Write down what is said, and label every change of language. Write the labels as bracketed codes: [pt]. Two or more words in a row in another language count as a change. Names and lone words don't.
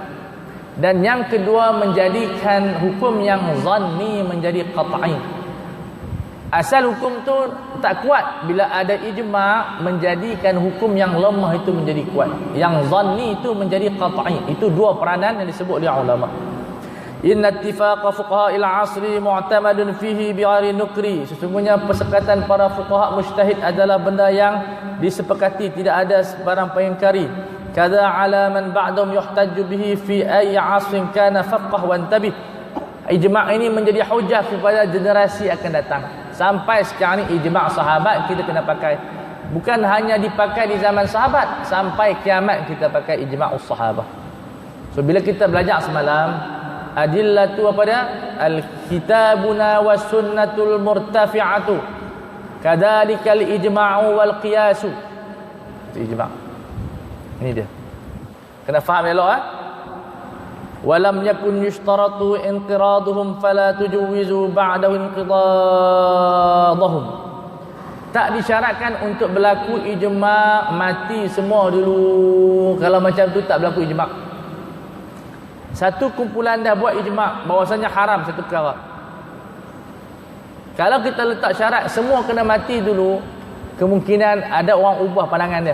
[ms] Dan yang kedua, menjadikan hukum yang zanni menjadi qat'i. Asal hukum tu tak kuat, bila ada ijma' menjadikan hukum yang lemah itu menjadi kuat. Yang zanni itu menjadi qat'i. Itu dua peranan yang disebut oleh ulama. [ar] إن اتفاق فقهاء العصر معتمد فيه بعاري نكر. [ms] Sesungguhnya persekatan para fuqaha mujtahid adalah benda yang disepakati, tidak ada sebarang pengingkari. [ar] كذا على من بعدهم يحتج به في أي عصر كان فقه وانتبه. [ms] Ijma' ini menjadi hujah kepada generasi akan datang. Sampai sekarang ni ijma' sahabat kita kena pakai. Bukan hanya dipakai di zaman sahabat, sampai kiamat kita pakai [ar] إجماع الصحابة. [ms] So bila kita belajar semalam, adillatu apa dia? [ar] الكتاب والسنة المرتفعة. كذلك الإجماع والقياس. [ms] Itu ijma'. Ini dia. Kena faham elok [ar] ولم يكن يشترط انقراضهم فلا تجوز بعده انقضاضهم. [ms] Tak disyaratkan untuk berlaku ijma' mati semua dulu. Kalau macam tu tak berlaku ijma'. Satu kumpulan dah buat ijma' bahawasanya haram satu perkara. Kalau kita letak syarat semua kena mati dulu, kemungkinan ada orang ubah pandangan dia.